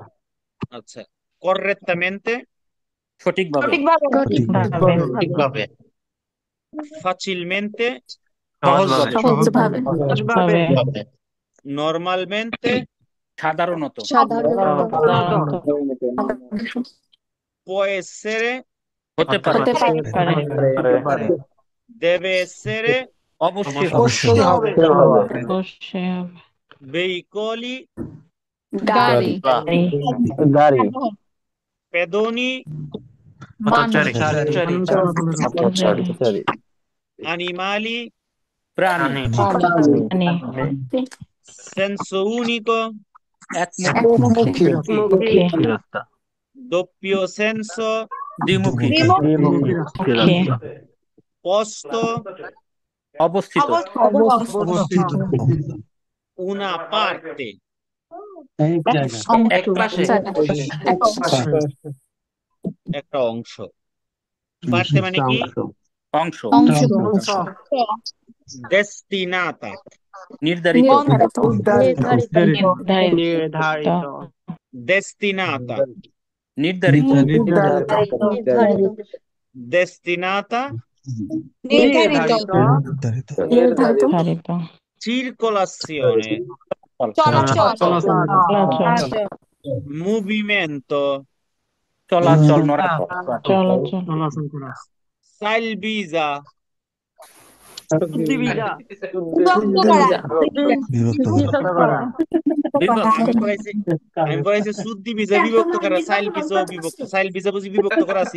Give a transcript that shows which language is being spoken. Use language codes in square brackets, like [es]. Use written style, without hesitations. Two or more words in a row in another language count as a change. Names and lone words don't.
[it] আচ্ছা, correttamente, [bn] সঠিকভাবে ঠিকভাবে। [it] facilmente, [bn] সহজভাবে সহজভাবে [it] normalmente, [bn] সাধারণত সাধারণত। [it] può essere, [bn] হতে পারে হতে পারে [it] deve essere, [bn] অবশ্যই হবে অবশ্যই হবে অবশ্যই হবে। [it] veicoli, [bn] গাড়ি, গাড়ি [it] pedoni, [bn] মানুষ, [it] animali, [bn] প্রাণী [it] senso unico, [bn] একমুখী [it] doppio senso, [bn] দ্বিমুখী [it] posto, [bn] অবস্থিত [it] una parte, [bn] এক পাশে একটা অংশ। parte মানে কি? অংশ অংশ, [it] destinata, [bn] নির্ধারিত নির্ধারিত। [it] destinata, [bn] নির্ধারিত [it] destinata, [bn] নির্ধারিত [it] circolazione, movimento, [bn] চলাচল salvisa, আমি বলেছি শুদ্ধি ভিজা বিভক্ত করা, সাইল ভিজা বিভক্ত, সাইল ভিজা বুঝি বিভক্ত করা ছিল।